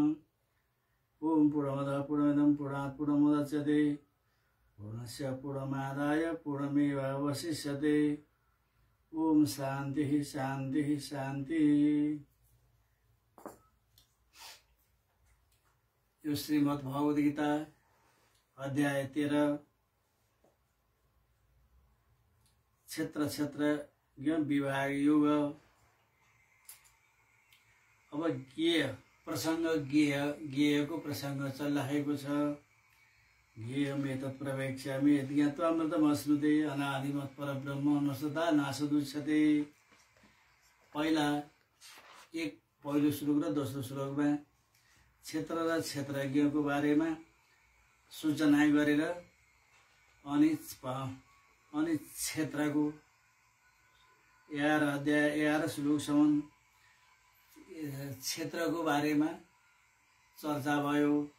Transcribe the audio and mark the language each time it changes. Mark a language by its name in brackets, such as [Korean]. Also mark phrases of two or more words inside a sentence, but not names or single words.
[Sanskrit] ओम पूर्णमदः पूर्णमिदं पूर्णात् पूर्णमुदच्यते पूर्णस्य पूर्णमादाय पूर्णमेवावशिष्यते। ओम शान्तिः शान्तिः शान्तिः। [Nepali] यो श्रीमद् भगवद गीता अध्याय 13 क्षेत्र विभाग योग। अब ज्ञेय प्रसंग ज्ञेय को प्रसंग चलिरहेको छ। [Sanskrit] ज्ञेयमेतत् प्रवेक्ष्यामि यत् ज्ञात्वा अमृतमश्नुते अनादिमत् परब्रह्म नश्वता नाशदुच्यते। [Nepali] पहिलो श्लोक र दोस्रो श्लोकमा क्षेत्र र क्षेत्रज्ञको बारेमा सूचना गरेर अनि क्षेत्रको 11 श्लोकसम्म क्षेत्रको बारेमा चर्चा भयो।